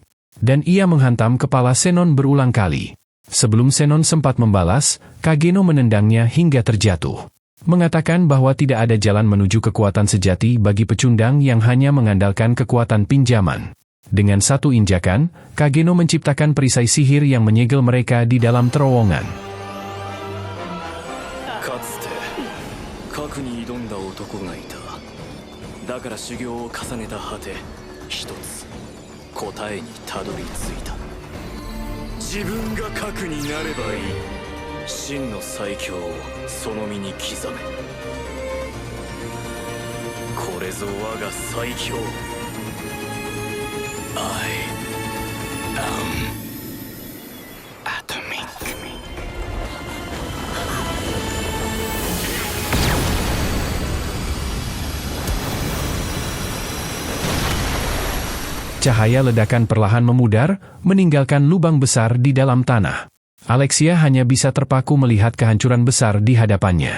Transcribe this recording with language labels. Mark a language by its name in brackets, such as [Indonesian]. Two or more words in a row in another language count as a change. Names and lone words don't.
[Indonesian] Dan ia menghantam kepala Zenon berulang kali. Sebelum Zenon sempat membalas, Kageno menendangnya hingga terjatuh. Mengatakan bahwa tidak ada jalan menuju kekuatan sejati bagi pecundang yang hanya mengandalkan kekuatan pinjaman. Dengan satu injakan, Kageno menciptakan perisai sihir yang menyegel mereka di dalam terowongan. [Japanese] に挑んだ男がいた。だから修行を重ねた果て、一つ答えにたどり着いた。自分が核になればいい。真の最強をその身に刻め。これぞ我が最強。 [English] I am Atomic。 [Indonesian] Cahaya ledakan perlahan memudar, meninggalkan lubang besar di dalam tanah. Alexia hanya bisa terpaku melihat kehancuran besar di hadapannya.